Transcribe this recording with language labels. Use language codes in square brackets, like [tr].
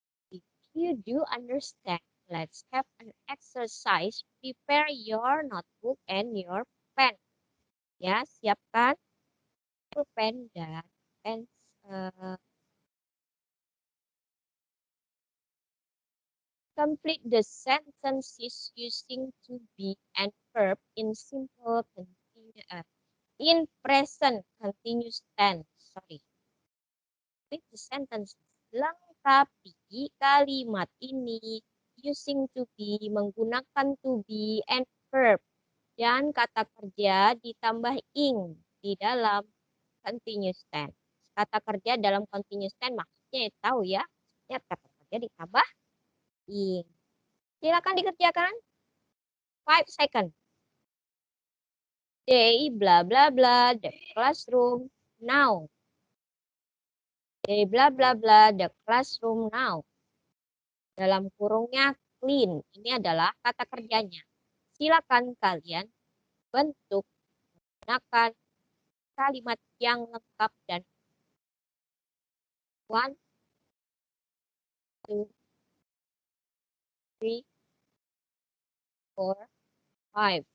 [en] If you do understand, let's have an exercise. Prepare your notebook and your pen. [id] Ya, siapkan pulpen dan pen. [en] Complete the sentences using to be and verb in simple in present continuous tense. Sorry. Complete the sentences. [id] Lengkapi kalimat ini [en] using to be, [id] menggunakan to be [en] and verb [id] dan kata kerja ditambah ing di dalam continuous tense. Kata kerja dalam continuous tense maksudnya tahu ya. Ya, kata kerja ditambah ing. Silakan dikerjakan. [en] 5 seconds. They bla bla bla the classroom now. They bla bla bla the classroom now. [id] Dalam kurungnya clean. Ini adalah kata kerjanya. Silakan kalian bentuk menggunakan kalimat yang lengkap dan 1, 2, 3, 4, 5.